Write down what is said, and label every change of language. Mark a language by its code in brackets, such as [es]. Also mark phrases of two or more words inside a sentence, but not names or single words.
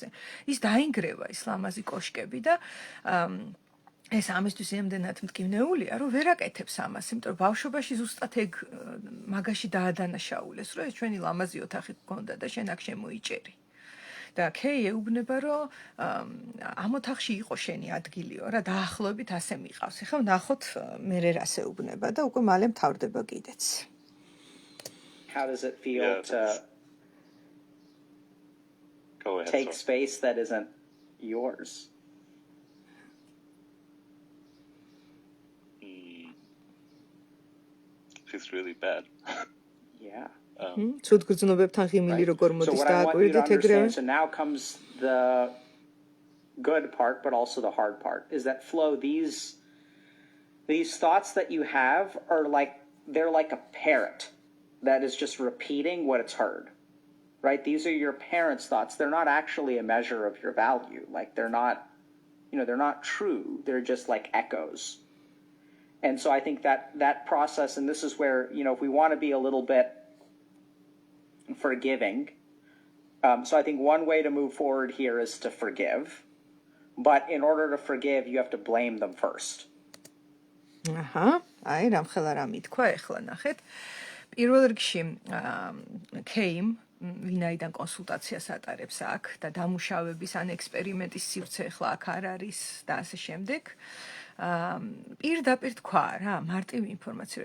[ka] ის დაინგრევა ის ლამაზი კოშკები და ეს ამისთვის იმდენად მტკივნეულია, რომ ვერ აკეთებს ამას, იმიტომ რომ ბავშვობაში ზუსტად ეგ მაგაში დაადანაშაულეს, რომ ეს ჩვენი ლამაზი ოთახი გქონდა და შენ აქ შემოიჭერი. და კეი ეუბნება, რომ ამ ოთახში იყო შენი ადგილიო რა, დაახლოებით ასე მიყავს. ეხლა ნახოთ მე რას ეუბნება და უკვე მალე მთავრდება კიდეც. [en] how does it feel to Go ahead. take space that isn't yours? Feels really bad. Yeah. [ka] ცუდ გრძნობებთან ღიმილი როგორ [en] So [ka] მოდის [en] what I want you to [ka] დააკვირდით ეგრევე? [en] understand, so now comes the good part, but also the hard part, is that flow, these thoughts that you have are they're like a parrot that is just repeating what it's heard, right? These are your parents' thoughts. They're not actually a measure of your value. Like they're not true. They're just like echoes. And so I think that process, and this is where, if we want to be a little bit forgiving, so I think one way to move forward here is to forgive. But in order to forgive, you have to blame them first. [ka] აჰა, აი რამხელა რა მithქვა ეხლა ნახეთ. პირველ რიგში კეიმ ვინაიდან კონსულტაციას ატარებს აქ და დამუშავების ან ექსპერიმენტის სივრცე ახლა აქ არ არის და ასე შემდეგ. პირდაპირ თქვა რა, მარტივი ინფორმაცია.